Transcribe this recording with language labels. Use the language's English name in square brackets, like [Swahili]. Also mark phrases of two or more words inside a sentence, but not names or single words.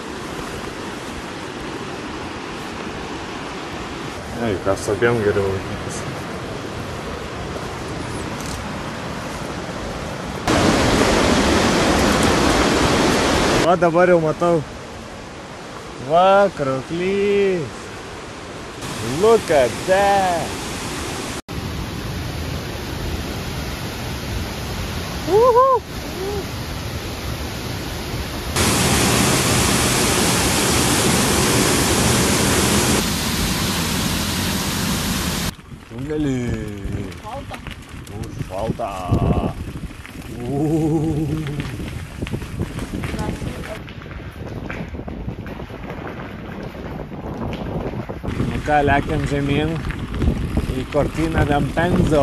[Lithuanian] Ei, ką su abiem geriau laikytis. Va, dabar jau matau. Va, krauklys. [English] Look at that. Woohoo! [Lithuanian] Tunelį. Šalta. Nu ką, lekiam žemyn į Cortina d'Ampezzo.